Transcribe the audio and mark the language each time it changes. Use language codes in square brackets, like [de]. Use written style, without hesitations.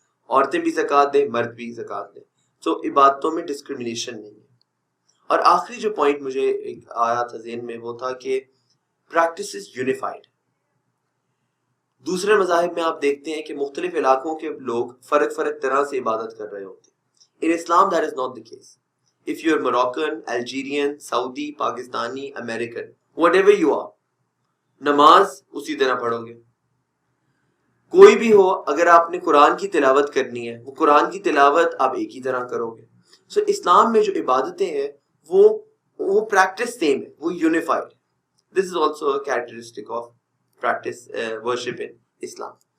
[ur] عورتیں بھی زکوٰۃ دیں، مرد بھی زکوٰۃ دیں. تو عبادتوں میں ڈسکریمنیشن نہیں ہے. اور آخری جو پوائنٹ مجھے ایک آیا تھا ذہن میں وہ تھا کہ [en] Practice is unified. [ur] دوسرے مذاہب میں آپ دیکھتے ہیں کہ مختلف علاقوں کے لوگ فرق طرح سے عبادت کر رہے ہوتے ہیں. [en] In Islam that is not the case. If you are Moroccan, Algerian, Saudi, Pakistani, American, whatever you are, [ur] نماز اسی طرح پڑھو گے. کوئی بھی ہو، اگر آپ نے قرآن کی تلاوت کرنی ہے وہ قرآن کی تلاوت آپ ایک ہی طرح کرو گے. سو اسلام میں جو عبادتیں ہیں وہ پریکٹس سیم ہے، وہ unified. [en] This is also a characteristic of practice worship in Islam.